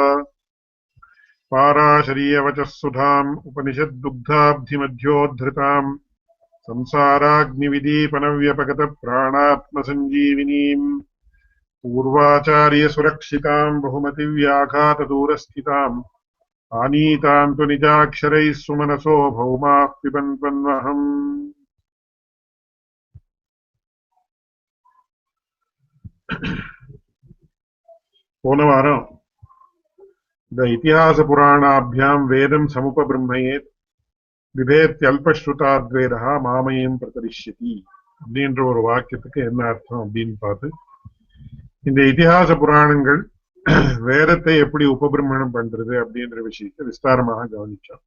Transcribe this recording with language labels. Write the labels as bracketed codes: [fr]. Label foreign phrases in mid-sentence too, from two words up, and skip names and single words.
[sa] पाराशरीयवचः सुधाम् उपनिषद्दुग्धाब्धिमध्योद्धृताम् संसाराग्निविदीपनव्यपगतप्राणात्मसञ्जीविनीम् पूर्वाचार्यसुरक्षिताम् बहुमतिव्याघातदूरस्थिताम् आनीताम् तु निजाक्षरैः सुमनसो भौमाः पिबन्त्वन्वहम्। [ta] போன வாரம் இந்த [sa] इतिहास पुराणाभ्यां वेदं समुपबृंहयेत् बिभेत्यल्पश्रुताद्वेदो मामयं प्रतरिष्यति [ta] அப்படின்ற ஒரு வாக்கியத்துக்கு என்ன அர்த்தம் அப்படின்னு பார்த்து, இந்த இதிகாச புராணங்கள் வேதத்தை எப்படி உபபிரமணம் பண்றது அப்படின்ற விஷயத்தை விஸ்தாரமாக கவனிச்சோம்.